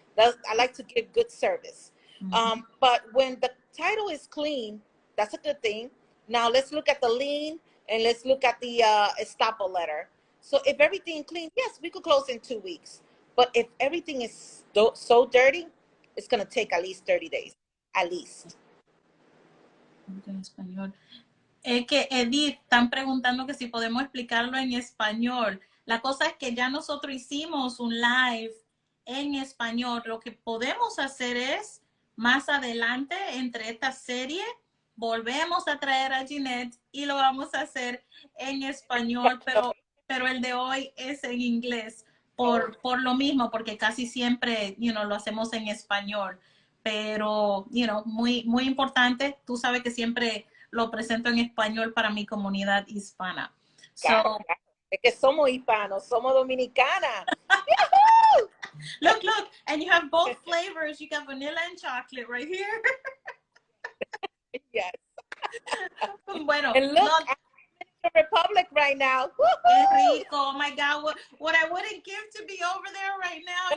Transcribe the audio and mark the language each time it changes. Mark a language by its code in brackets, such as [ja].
[en] I like to give good service. But when the title is clean, that's a good thing. Now let's look at the lien and let's look at the estoppel letter. So if everything clean, yes, we could close in 2 weeks. But if everything is so dirty, it's going to take at least 30 days, at least. [es] En español. Es que Edith, están preguntando que si podemos explicarlo en español. La cosa es que ya nosotros hicimos un live en español. Lo que podemos hacer es, más adelante, entre esta serie, volvemos a traer a Jeanette y lo vamos a hacer en español, pero el de hoy es en inglés. Por lo mismo, porque casi siempre, lo hacemos en español. Pero, muy, muy importante. Tú sabes que siempre lo presento en español para mi comunidad hispana. Claro, claro. Es que somos hispanos, somos dominicanas. [en] Look, and you have both flavors. You got vanilla and chocolate right here. Yes. [es] Bueno, [en] and look, I'm in the Republic right now. Rico, oh my God, what I wouldn't give to be over there right now.